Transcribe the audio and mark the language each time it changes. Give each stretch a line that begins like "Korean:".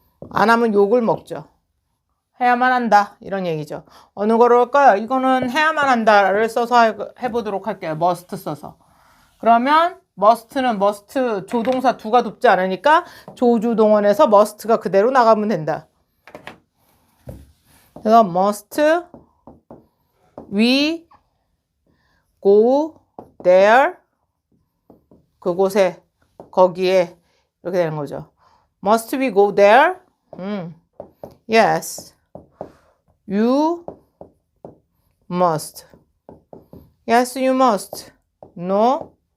Korean: 안 하면 욕을 먹죠. 해야만 한다 이런 얘기죠. 어느 거로 할까요? 이거는 해야만 한다를 써서 해보도록 할게요. must 써서. 그러면 must는 must 조동사 do가 돕지 않으니까 조주동원에서 must가 그대로 나가면 된다. 그래서
English: must we go there?
Korean: 그곳에, 거기에 이렇게 되는 거죠.
English: Must we go there? Yes. You must. Yes, you must. No.